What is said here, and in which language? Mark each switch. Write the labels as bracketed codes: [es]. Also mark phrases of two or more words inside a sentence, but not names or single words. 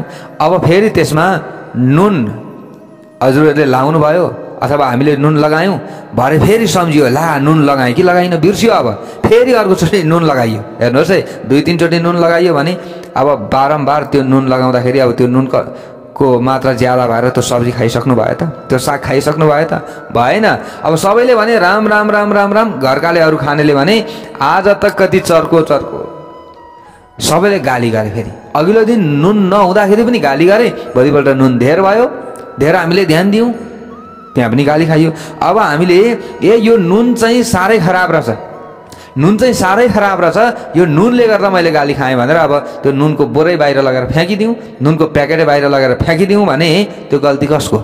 [ne] अब फेरि त्यसमा नुन हजुरहरूले लाउनु भयो अथवा हामीले नुन लगायौं, भरे फेरि सम्झियो, ला नुन लगाएँ कि लगाइन, बिर्सियो। अब फेरि अर्कोचोटि नुन लगाइयो। हेर्नुहोस् है, 2-3 चोटि नुन लगाइयो भने अब बारम्बार त्यो नुन लगाउँदाखेरि अब त्यो नुनको मात्रा ज्यादा भएर त्यो सब्जी खाइसक्नु भयो त, त्यो साग खाइसक्नु भयो त, भएन। अब सबैले भने राम राम राम राम राम, घरकाले अरू खानेले भने आज त कति चर्को चर्को, सबैले गाली गरे। फेरि अघिल्लो दिन नुन नहुँदाखेरि पनि गाली गरे, भोलिपल्ट नुन धेर भयो, धेर हामीले ध्यान दियौँ, त्यहाँ पनि गाली खाइयो। अब हामीले यो नुन चाहिँ साह्रै खराब रहेछ, नुन चाहिँ साह्रै खराब रहेछ, यो नुनले गर्दा मैले गाली खाएँ भनेर अब त्यो नुनको बोरै बाहिर लगेर फ्याँकिदिउँ, नुनको प्याकेटै बाहिर लगेर फ्याँकिदिउँ भने त्यो गल्ती कसको?